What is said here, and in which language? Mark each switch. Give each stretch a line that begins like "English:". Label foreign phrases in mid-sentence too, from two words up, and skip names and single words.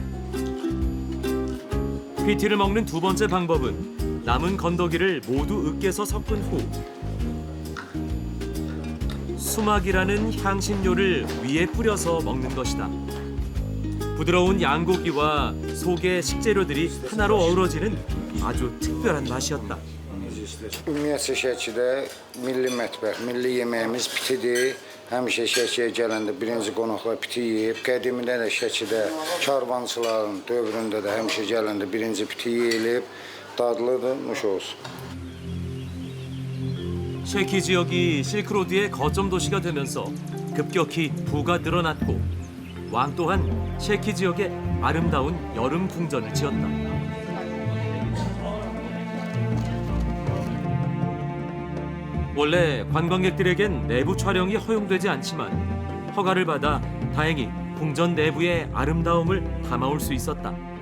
Korean: PT를 먹는 두 번째 방법은 남은 건더기를 모두 으깨서 섞은 후 수막이라는 향신료를 위에 뿌려서 먹는 것이다. 부드러운 양고기와 속의 식재료들이 하나로 어우러지는 아주 특별한 맛이었다.
Azerbaijani: Ümumiyyətcə Şəkidə milli mətbəx, milli yeməyimiz pitidir. həmişə Şəkiyə gələndə birinci qonaqlar piti yeyib. Qədimində də Şəkidə karvançıların dövründə də həmişə gələndə birinci piti yeyilib. Dadlıdır, nuş olsun.
Korean: 셰키 지역이 실크로드의 거점 도시가 되면서 급격히 부가 늘어났고 왕 또한 셰키 지역에 아름다운 여름 궁전을 지었다. 원래 관광객들에겐 내부 촬영이 허용되지 않지만 허가를 받아 다행히 궁전 내부의 아름다움을 담아올 수 있었다.